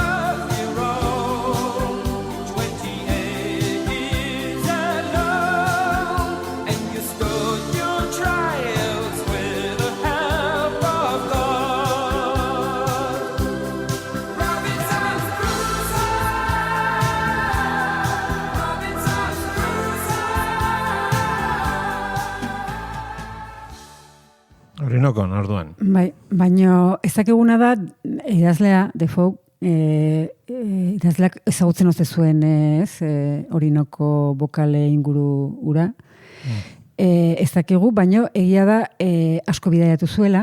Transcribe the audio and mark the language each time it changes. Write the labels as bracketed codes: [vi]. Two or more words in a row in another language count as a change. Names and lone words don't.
[en] of your own, 28 years alone, and you stood your trials with the help of God. Robinson's Crusoe, Robinson's Crusoe. [eu] Orinokon, orduan. Bai, baino ezakiguna da idazlea Defoe idazleak ezagutzen ote zuen ez, Orinoko bokale inguru ura. Ez dakigu, baino egia da asko bidaiatu zuela.